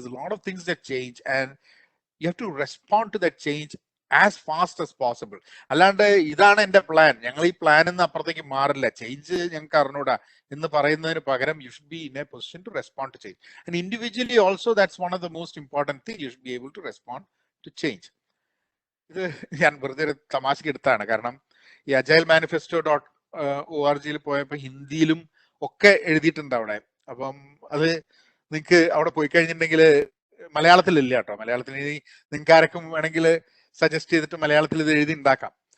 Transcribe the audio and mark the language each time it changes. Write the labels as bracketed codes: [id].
[en] There's a lot of things that change and you have to respond to that change as fast as possible. [ml] അല്ലാണ്ട് ഇതാണ് എന്റെ plan, ഞങ്ങൾ ഈ plan എന്ന് അപ്പുറത്തേക്ക് മാറില്ല, ചേഞ്ച് ഞങ്ങൾക്ക് അറിഞ്ഞൂടാ എന്ന് പറയുന്നതിന് പകരം [en] you should be in a position to respond to change. And individually also that's one of the most important thing, you should be able to respond to change. [ml] ഇത് ഞാൻ വെറുതെ ഒരു തമാശക്ക് എടുത്താണ്, കാരണം ഈ അജൈൽ manifesto.org പോയപ്പോൾ ഹിന്ദിയിലും ഒക്കെ എഴുതിയിട്ടുണ്ട് അവിടെ. അപ്പം അത് നിങ്ങൾക്ക് അവിടെ പോയി കഴിഞ്ഞിട്ടുണ്ടെങ്കിൽ മലയാളത്തിലില്ല കേട്ടോ. മലയാളത്തിൽ നിങ്ങൾക്ക് ആരൊക്കെ വേണമെങ്കിൽ സജസ്റ്റ് ചെയ്തിട്ട് മലയാളത്തിൽ ഇത് എഴുതി ഉണ്ടാക്കാം.